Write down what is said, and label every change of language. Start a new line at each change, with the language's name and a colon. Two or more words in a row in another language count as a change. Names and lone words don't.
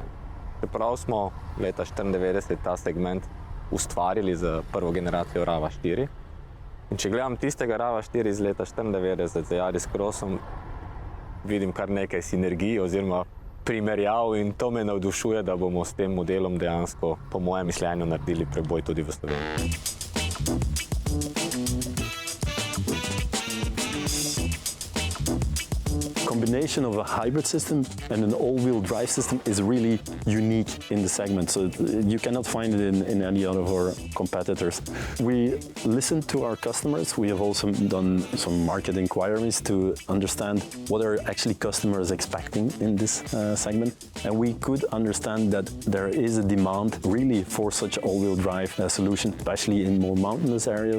Slovenian: Čeprav smo leta 1994 ta segment ustvarili z prvo generacijo RAV4. In če gledam tistega RAV4 iz leta 1994 z Yaris Crossom, vidim kar nekaj sinergij oziroma primerjav in to me navdušuje, da bomo s tem modelom dejansko, po mojem mišljenju, naredili preboj tudi v Sloveniji.
English: Combination of a hybrid system and an all-wheel drive system is really unique in the segment, so you cannot find it in any other of our competitors. We listen to our customers. We have also done some market inquiries to understand what are actually customers expecting in this segment, and we could understand that there is a demand really for such all-wheel drive solution, especially in more mountainous areas.